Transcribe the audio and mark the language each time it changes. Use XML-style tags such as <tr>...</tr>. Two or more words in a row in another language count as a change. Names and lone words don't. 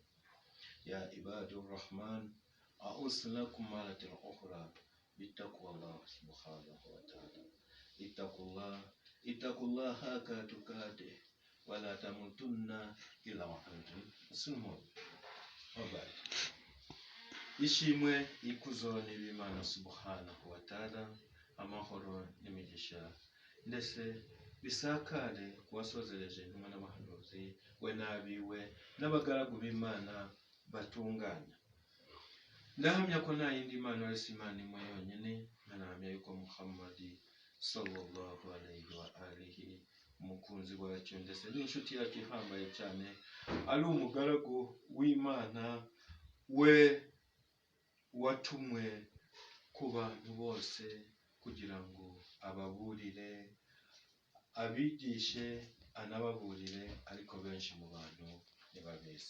<ar>يا عباد الرحمن، أوصلكم مرة أخرى بتقوى الله سبحانه وتعالى. اتقوا الله حق تقاته ولا تموتن إلا وأنتم مسلمون.</ar> <rw>Ishimwe ikuzo n'Imana</rw> <ar>سبحانه وتعالى,</ar> <rw>amahoro n'imigisha ndetse bisakare kubasozereje intumwa n'abahanuzi we n'abiwe n'abagaragu b'Imana batunganya. Ndahamya ko nta yindi Mana uretse Imana imwe yonyine, nkanahamya yuko Muhammad</rw> <ar>صلى الله عليه وآله</ar> <rw>umukunzi wacu ndetse n'inshuti yacu ihambaye cyane, ari umugaragu w'Imana we watumwe ku bantu bose kugira ngo ababurire, abigishe, anababurire, ariko benshi mu bantu ntibabizi.</rw>